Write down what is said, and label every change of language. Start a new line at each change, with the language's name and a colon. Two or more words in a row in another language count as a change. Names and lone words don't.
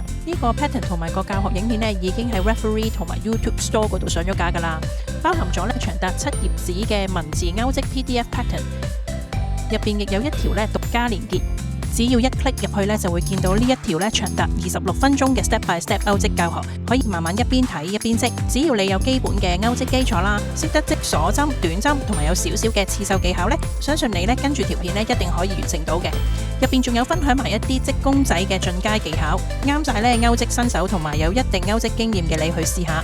Cantonese: 呢個 pattern 同埋個教學影片已經喺 Referee 同埋 YouTube Store 嗰度上咗架噶啦，包含咗長達7頁紙嘅文字勾織
English: PDF pattern，
Cantonese: 入邊亦有一條獨家連結， 只要一 click 入去咧，就會見到呢一條咧長達26分鐘嘅
English: step by step
Cantonese: 勾織教學，可以慢慢一邊睇一邊織。只要你有基本嘅勾織基礎啦，識得織鎖針、短針同埋有少少嘅刺繡技巧咧，相信你咧跟住條片咧一定可以完成到嘅。入邊仲有分享埋一啲織公仔嘅進階技巧，啱晒咧勾織新手同埋有一定勾織經驗嘅你去試下。